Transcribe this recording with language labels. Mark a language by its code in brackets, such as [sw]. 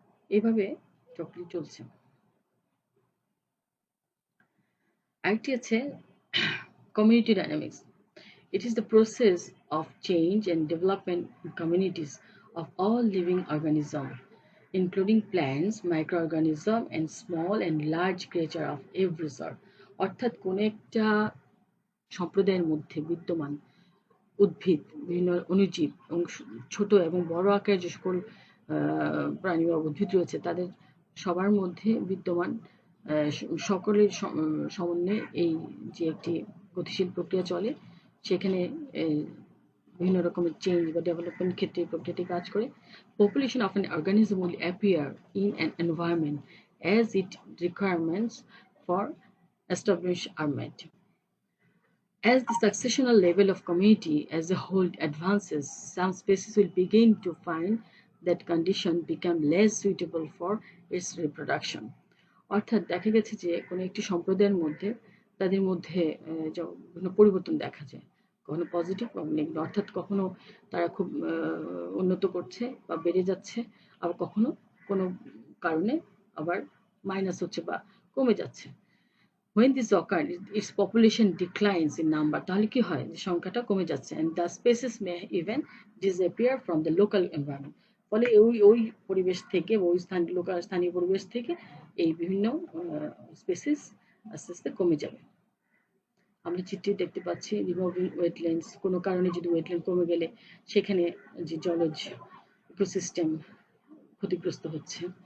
[bn] এইভাবে চক্রটি চলছে। আরেকটি আছে community dynamics. [en] It is the process of change and development in communities of all living organisms, including plants, microorganisms, and small and large creatures of every sort. [bn] অর্থাৎ কোন একটা সম্প্রদায়ের মধ্যে বিদ্যমান উদ্ভিদ, বিভিন্ন অণুজীব এবং ছোট এবং বড় আকারের যে সকল প্রাণী বা উদ্ভিদ রয়েছে, তাদের সবার মধ্যে বিদ্যমান সকলের সমন্বয়ে এই যে একটি গতিশীল প্রক্রিয়া চলে, সেখানে বিভিন্ন রকমের চেঞ্জ বা ডেভেলপমেন্ট ক্ষেত্রে এই প্রক্রিয়াটি কাজ করে। [en] Population of an organism will appear in an environment as its requirements for establishment are met. As the successional level of community as a whole advances, some species will begin to find that condition become less suitable for its reproduction. [bn] অর্থাৎ দেখা গেছে যে কোনো একটি সম্প্রদায়ের মধ্যে তাদের মধ্যে বিভিন্ন পরিবর্তন দেখা যায়, কখনো পজিটিভ বা নেগেটিভ, অর্থাৎ কখনো তারা খুব উন্নত করছে বা বেড়ে যাচ্ছে, আবার কখনো কোনো কারণে আবার মাইনাস হচ্ছে বা কমে যাচ্ছে। [en] When this occurs, its population declines in number, [bn] তাহলে কি হয় যে সংখ্যাটা কমে যাচ্ছে, [en] and the species may even disappear from the local environment. [bn] ফলে ওই পরিবেশ থেকে, ওই স্থানীয় পরিবেশ থেকে এই বিভিন্ন স্পেসিস আস্তে আস্তে কমে যাবে। আমরা চিত্রে দেখতে পাচ্ছি রিমুভিং ওয়েটল্যান্ডস, কোনো কারণে যদি ওয়েটল্যান্ড কমে গেলে সেখানে যে জলজ ইকোসিস্টেম ক্ষতিগ্রস্ত হচ্ছে।